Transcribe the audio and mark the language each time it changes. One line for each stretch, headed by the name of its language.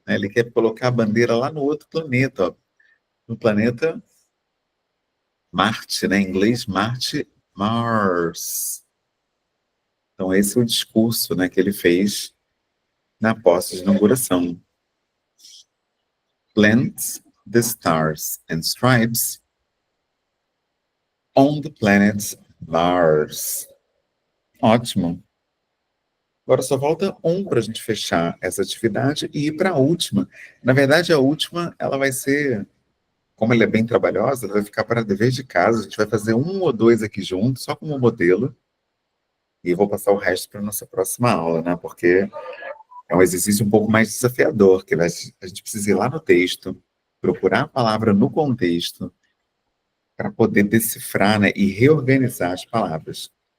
Portuguese: Ele quer colocar a bandeira lá no outro planeta, ó. No planeta Marte, né? Em inglês, Marte, Mars. Então esse é o discurso, né, que ele fez na posse de inauguração.
English: Plant the stars and stripes on the planet Mars.
Portuguese: Ótimo. Agora só falta para a gente fechar essa atividade e ir para a última. Na verdade, a última, ela vai ser, como ela é bem trabalhosa, ela vai ficar para dever de casa. A gente vai fazer 1 ou 2 aqui juntos, só como modelo. E eu vou passar o resto para a nossa próxima aula, né? Porque é um exercício um pouco mais desafiador, que a gente precisa ir lá no texto, procurar a palavra no contexto, para poder decifrar, né, e reorganizar as palavras.